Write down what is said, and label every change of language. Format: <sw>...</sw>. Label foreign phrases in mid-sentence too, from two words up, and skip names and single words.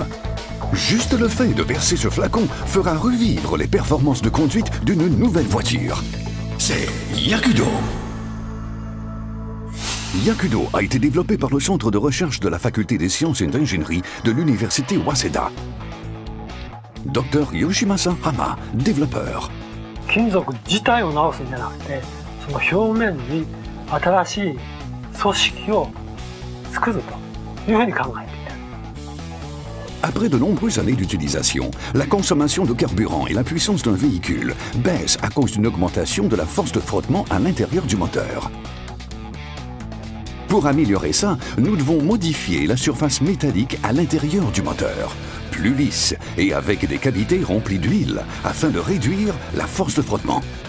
<fr>Juste le fait de verser ce flacon fera revivre les performances de conduite d'une nouvelle voiture. C'est Yakudo. Yakudo a été développé par le centre de recherche de la faculté des sciences et d'ingénierie de l'université Waseda. Dr Yoshimasa Hama, développeur.</fr> <ja>金属自体を直すんじゃなくて、その表面に新しい組織を作るというふうに考えていた。</ja> <fr>Après de nombreuses années d'utilisation, la consommation de carburant et la puissance d'un véhicule baissent à cause d'une augmentation de la force de frottement à l'intérieur du moteur. Pour améliorer ça, nous devons modifier la surface métallique à l'intérieur du moteur, plus lisse et avec des cavités remplies d'huile, afin de réduire la force de frottement.</fr>